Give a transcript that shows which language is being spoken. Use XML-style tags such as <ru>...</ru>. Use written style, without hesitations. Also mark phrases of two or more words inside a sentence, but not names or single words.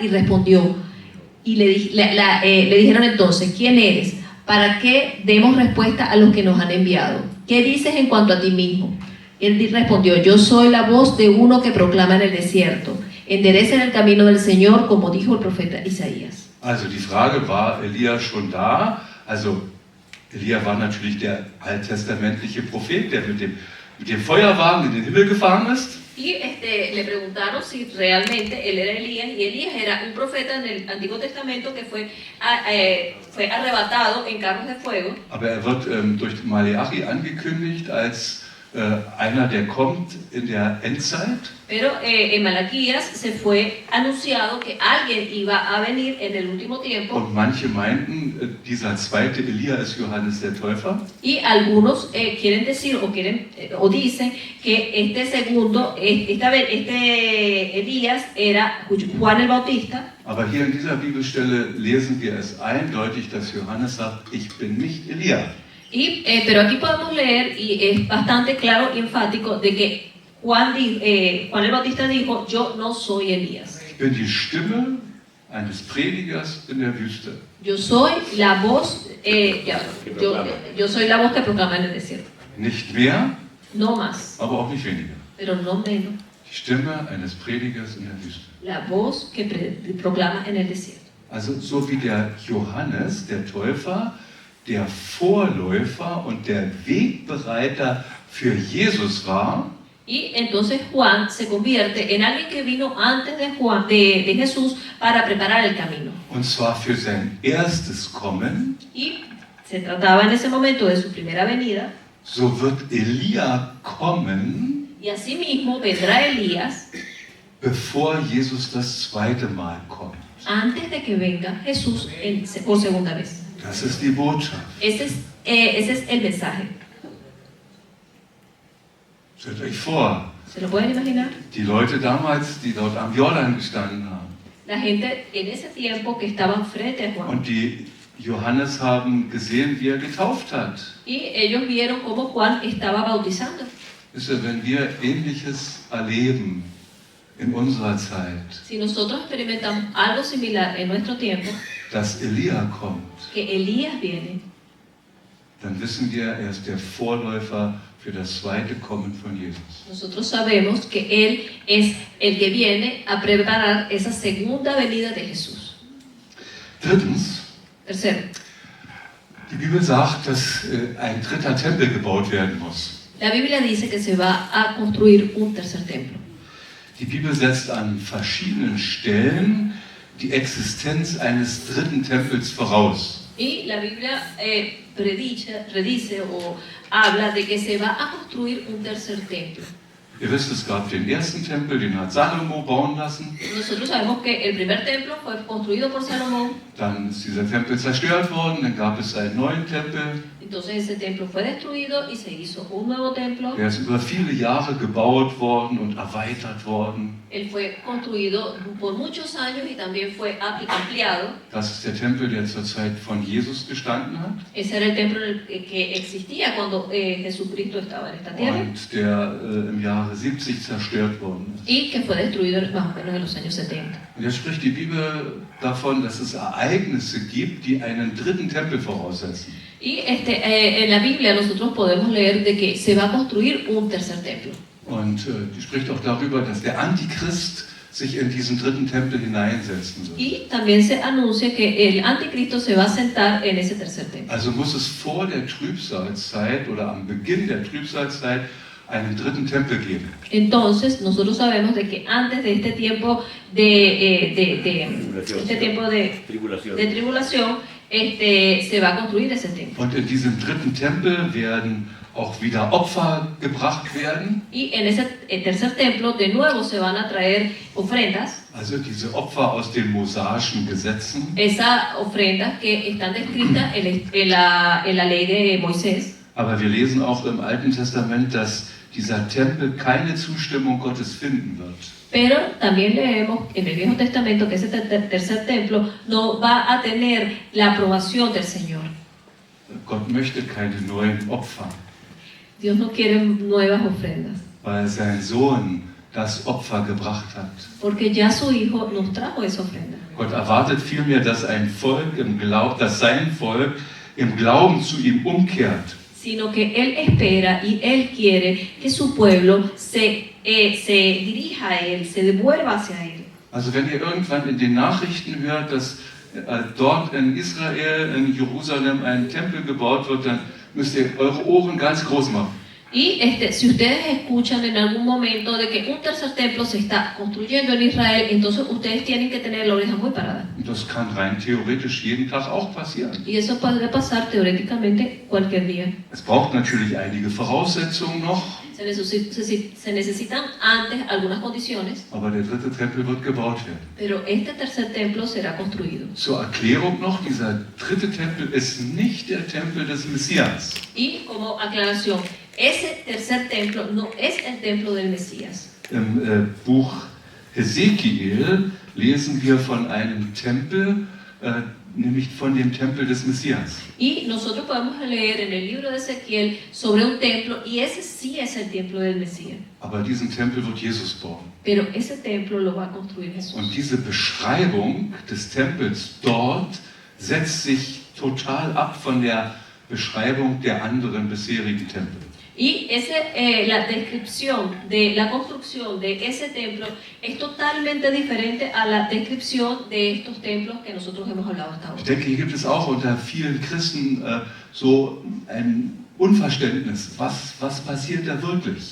<es>Y respondió, y le dijeron entonces, ¿quién eres? Para que demos respuesta a los que nos han enviado. ¿Qué dices en cuanto a ti mismo? Él respondió, yo soy la voz de uno que proclama en el desierto, enderecen el camino del Señor, como dijo el profeta Isaías.</es> <de>Also die Frage, war Elia schon da? Also Elia war natürlich der alttestamentliche Prophet, der mit dem Feuerwagen in den Himmel gefahren ist.</de> <es>Y le preguntaron si realmente él era Elías, y Elías era un profeta en el Antiguo Testamento que fue arrebatado en carros de fuego.</es> <de>Aber wird durch Maleachi angekündigt als einer, der kommt in der Endzeit.</de> <es>Pero en Malaquías se fue anunciado que alguien iba a venir en el último tiempo.</es> <de>Und manche meinten, dieser zweite Elia ist Johannes der Täufer.</de> <es>Y algunos quieren decir o dicen que este segundo, Elías era Juan el Bautista.</es> <de>Aber hier in dieser Bibelstelle lesen wir es eindeutig, dass Johannes sagt, ich bin nicht Elia.</de> <es>Pero aquí podemos leer, y es bastante claro y enfático, de que Juan el Bautista dijo, yo no soy Elías.</es> <de>Ich bin die Stimme eines Predigers in der Wüste.</de> <es>Yo soy la voz, yo soy la voz que proclama en el desierto.</es> <de>Nicht mehr,</de> <es>No más,</es> <de>aber auch nicht weniger.</de> <es>pero no menos.</es> <de>Die Stimme eines Predigers in der Wüste.</de> <es>La voz que proclama en el desierto.</es> <de>Also so wie der Johannes, der Täufer, der Vorläufer und der Wegbereiter für Jesus war.</de> <es>Y entonces Juan se convierte en alguien que vino antes de Jesús para preparar el camino.</es> <de>Und zwar für sein erstes Kommen.</de> <es>Y se trataba en ese momento de su primera venida.</es> <de>So wird Elia kommen.</de> <es>Y asimismo vendrá Elías.</es> <de>Bevor Jesus das zweite Mal kommt.</de> <es>Antes de que venga Jesús por segunda vez.</es> <de>Das ist die Botschaft.</de> <es>Ese es el mensaje.</es> <de>Stellt euch vor,</de> <es>¿Se lo pueden imaginar?</es> <de>die Leute damals, die dort am Jordan gestanden haben.</de> <es>La gente en ese tiempo que estaban frente a Juan.</es> <de>Und die Johannes haben gesehen, wie er getauft hat.</de> <es>Y ellos vieron cómo Juan estaba bautizando.</es> <de>Wisst ihr, wenn wir Ähnliches erleben in unserer Zeit,</de> <es>Si nosotros experimentamos algo similar en nuestro tiempo,</es> <de>dass Elia kommt,</de> <es>que Elías viene,</es> <de>dann wissen wir, er ist der Vorläufer für das zweite Kommen von Jesus.</de> <es>nosotros sabemos que Él es el que viene a preparar esa segunda venida de Jesús.</es> <de>Drittens,</de> <es>Tercero,</es> <de>die Bibel sagt, dass ein dritter Tempel gebaut werden muss.</de> <es>la Biblia dice que se va a construir un tercer templo.</es> <de>Die Bibel setzt an verschiedenen Stellen die Existenz eines dritten Tempels voraus.</de> <es>Y la Biblia predice o habla de que se va a construir un tercer templo.</es> <de>Ihr wisst, es gab den ersten Tempel, den hat Salomo bauen lassen.</de> <es>Nosotros sabemos que el primer templo fue construido por Salomón.</es> <de>Dann ist dieser Tempel zerstört worden, dann gab es einen neuen Tempel.</de> <es>Entonces ese templo fue destruido y se hizo un nuevo templo.</es> <de>Der ist über viele Jahre gebaut worden und erweitert worden.</de> <es>Él fue construido por muchos años y también fue ampliado.</es> <de>Das ist der Tempel, der zur Zeit von Jesus gestanden hat.</de> <es>Ese era el templo que existía cuando Jesucristo estaba en esta tierra.</es> <de>Und der im Jahre 70 zerstört worden ist.</de> <es>Y que fue destruido más o menos en los años 70.</es> <de>Und jetzt spricht die Bibel davon, dass es Ereignisse gibt, die einen dritten Tempel voraussetzen.</de> <es>Y en la Biblia nosotros podemos leer de que se va a construir un tercer templo.</es> <de>Und die spricht auch darüber, dass der Antichrist sich in diesen dritten Tempel hineinsetzen wird.</de> <es>Y también se anuncia que el anticristo se va a sentar en ese tercer templo.</es> <de>Also muss es vor der Trübsalzeit oder am Beginn der Trübsalzeit einen dritten Tempel geben.</de> <es>Entonces nosotros sabemos de que antes de este tiempo de tribulación, se va a construir ese templo.</es> <de>Und in diesem dritten Tempel werden auch wieder Opfer gebracht werden.</de> <es>Y en ese tercer templo de nuevo se van a traer ofrendas.</es> <de>Also diese Opfer aus den mosaischen Gesetzen.</de> <es>Esas ofrendas que están descritas en la ley de Moisés.</es> <de>Aber wir lesen auch im Alten Testament, dass dieser Tempel keine Zustimmung Gottes finden wird.</de> <es>Pero también leemos en el Viejo Testamento que ese tercer templo no va a tener la aprobación del Señor.</es> <de>Gott möchte keine neuen Opfer,</de> <es>Dios no quiere nuevas ofrendas,</es> <de>weil sein Sohn das Opfer gebracht hat.</de> <es>porque ya su Hijo nos trajo esa ofrenda.</es> <de>Gott erwartet vielmehr, dass ein Volk dass sein Volk im Glauben zu ihm umkehrt.</de> <es>Sino que Él espera y Él quiere que su pueblo se dirija a Él, se devuelva hacia Él.</es> <de>Also wenn ihr irgendwann in den Nachrichten hört, dass dort in Israel, in Jerusalem ein Tempel gebaut wird, dann müsst ihr eure Ohren ganz groß machen.</de> <es>Y si ustedes escuchan en algún momento de que un tercer templo se está construyendo en Israel, entonces ustedes tienen que tener la oreja muy parada.</es> <de>Und das kann rein theoretisch jeden Tag auch passieren.</de> <es>Y eso puede pasar teóricamente cualquier día.</es> <de>Es braucht natürlich einige Voraussetzungen noch,</de> <es>Se necesitan antes algunas condiciones,</es> <de>aber der dritte Tempel wird gebaut werden.</de> <es>pero este tercer templo será construido.</es> <de>Zur Erklärung noch, dieser dritte Tempel ist nicht der Tempel des Messias.</de> <es>Y como aclaración, ese tercer templo no es el templo del Mesías.</es> <de>Im Buch Hesekiel lesen wir von einem Tempel, nämlich von dem Tempel des Messias.</de> <es>Y nosotros podemos leer en el libro de Ezequiel sobre un templo, y ese sí es el templo del Mesías.</es> <de>Aber diesen Tempel wird Jesus bauen.</de> <es>Pero ese templo lo va a construir Jesús.</es> <de>Und diese Beschreibung des Tempels dort setzt sich total ab von der Beschreibung der anderen bisherigen Tempel.</de> <es>Y la descripción de la construcción de ese templo es totalmente diferente a la descripción de estos templos que nosotros hemos hablado hasta ahora.</es> <de>Ich denke, hier gibt es auch unter vielen Christen so ein Unverständnis, was passiert da wirklich?</de>